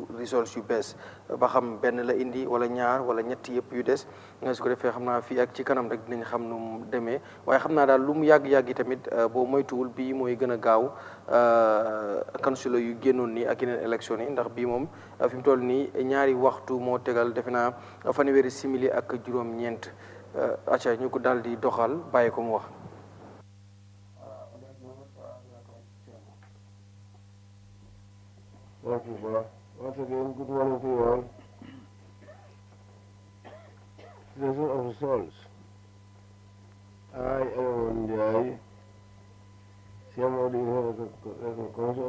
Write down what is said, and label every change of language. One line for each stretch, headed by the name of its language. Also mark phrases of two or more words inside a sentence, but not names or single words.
Wolof: results yu bees ba xam benn la indi wala ñaar wala ñett yëpp yu des su ko defee xam naa fii ak ci kanam rek dinañ xam nu mu demee waaye xam naa daal lu mu yàgg-yàgg yi tamit boo moytuwul bii mooy gën a gaaw kansula yu génnoon nii ak yeneen élection yi ndax bii moom fi mu toll nii ñaari waxtu moo tegal defe naa fanweeri simili ak juróom-ñeent acca ñu ko daal di doxal bàyyi ko mu wax.
English: Thank you, Bob. Once again, good morning to you all. Presentation of results. I am Ndiaye, Chairman of the Electoral Commission.